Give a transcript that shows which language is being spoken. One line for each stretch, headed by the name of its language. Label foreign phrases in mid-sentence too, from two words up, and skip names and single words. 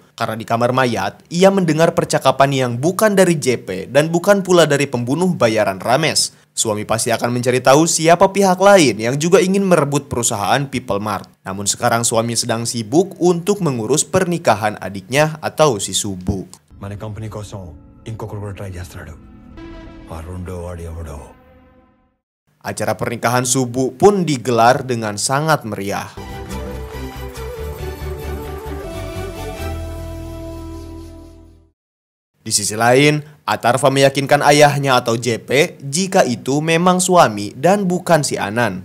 Indonesian: Karena di kamar mayat, ia mendengar percakapan yang bukan dari JP dan bukan pula dari pembunuh bayaran Ramesh. Suami pasti akan mencari tahu siapa pihak lain yang juga ingin merebut perusahaan People Mart. Namun sekarang suami sedang sibuk untuk mengurus pernikahan adiknya atau si Subbu.
Telugu: మన కంపెనీ కోసం ఇంకొకరు కూడా ట్రై చేస్తాడు ఆ రెండో వాడు ఎవడో.
Indonesian: Acara pernikahan Subbu pun digelar dengan sangat meriah. Di sisi lain, Atharva meyakinkan ayahnya atau JP jika itu memang suami dan bukan si Anan.